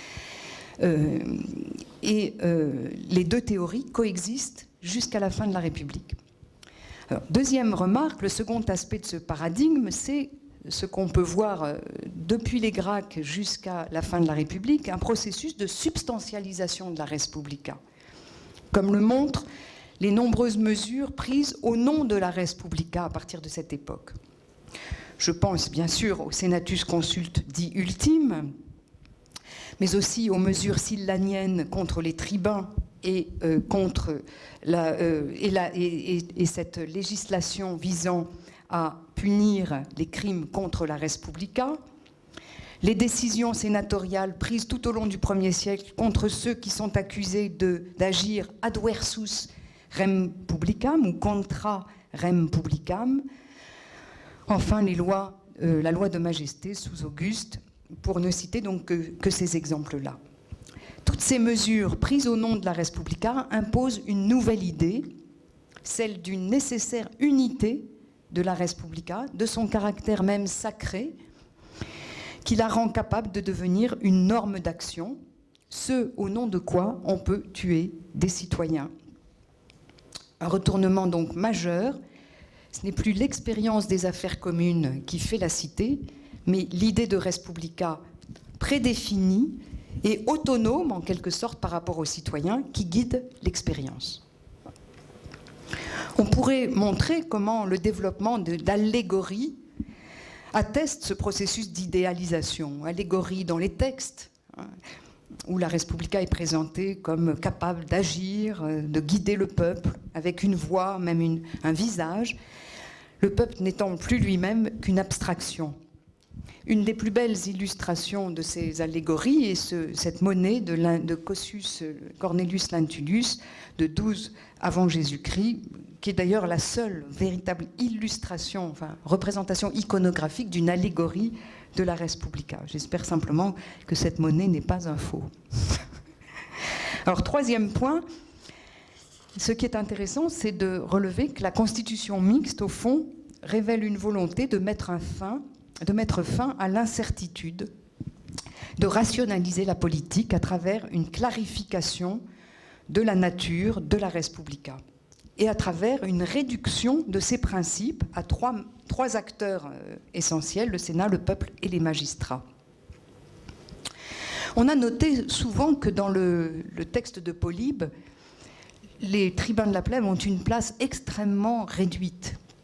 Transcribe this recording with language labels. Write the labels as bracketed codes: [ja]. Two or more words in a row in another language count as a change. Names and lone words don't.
[fr] Les deux théories coexistent jusqu'à la fin de la République. Alors, deuxième remarque, le second aspect de ce paradigme, c'est ce qu'on peut voir depuis les Gracques jusqu'à la fin de la République, un processus de substantialisation de la [la] res publica, [fr] comme le montrent les nombreuses mesures prises au nom de la [la] res publica [fr] à partir de cette époque. Je pense bien sûr au Senatus Consulte dit ultime, mais aussi aux mesures sillaniennes contre les tribuns et cette législation visant à punir les crimes contre la [la] res publica, [fr] les décisions sénatoriales prises tout au long du 1er siècle contre ceux qui sont accusés d'agir [la] adversus rem publicam [fr] ou [la] contra rem publicam, [fr] enfin la loi de majesté sous Auguste, pour ne citer donc que ces exemples-là. Toutes ces mesures prises au nom de la [la] res publica [fr] imposent une nouvelle idée, celle d'une nécessaire unité de la [la] res publica, [fr] de son caractère même sacré, qui la rend capable de devenir une norme d'action, ce au nom de quoi on peut tuer des citoyens. Un retournement donc majeur, ce n'est plus l'expérience des affaires communes qui fait la cité, mais l'idée de [la] res publica [fr] prédéfinie et autonome en quelque sorte par rapport aux citoyens qui guide l'expérience. On pourrait montrer comment le développement d'allégories atteste ce processus d'idéalisation. Allégorie dans les textes, où la [la] res publica [fr] est présentée comme capable d'agir, de guider le peuple avec une voix, même un visage, le peuple n'étant plus lui-même qu'une abstraction. Une des plus belles illustrations de ces allégories est cette monnaie de Cossus Cornelius Lentulus de 12 avant Jésus-Christ, qui est d'ailleurs la seule véritable illustration, enfin représentation iconographique d'une allégorie de la [la] res publica. [fr] J'espère simplement que cette monnaie n'est pas un faux. Alors, troisième point, ce qui est intéressant, c'est de relever que la constitution mixte, au fond, révèle une volonté de mettre fin à l'incertitude, de rationaliser la politique à travers une clarification de la nature de la [la] res publica [fr] et à travers une réduction de ses principes à trois acteurs essentiels, le Sénat, le peuple et les magistrats. On a noté souvent que dans le texte de Polybe, les tribuns de la plèbe ont une place extrêmement réduite.